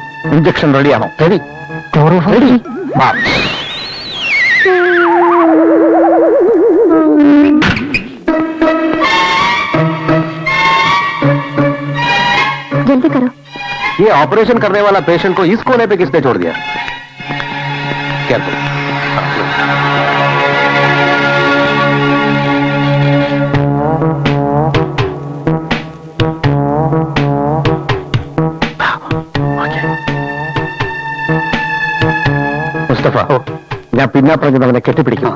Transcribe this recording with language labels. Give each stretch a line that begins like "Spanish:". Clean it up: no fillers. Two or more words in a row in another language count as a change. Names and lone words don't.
Malayalam: ഇഞ്ചക്ഷൻ റെഡിയാണോ? റെഡി. റെഡി.
Hindi: जल्दी करो। ये ऑपरेशन करने वाला पेशेंट को इस कोने पे किसने छोड़ दिया?
English: Careful.
Malayalam: മുസ്തഫ, ഞാൻ പിന്നാപ്പറഞ്ഞത് അവനെ കെട്ടിപ്പിടിക്കണം.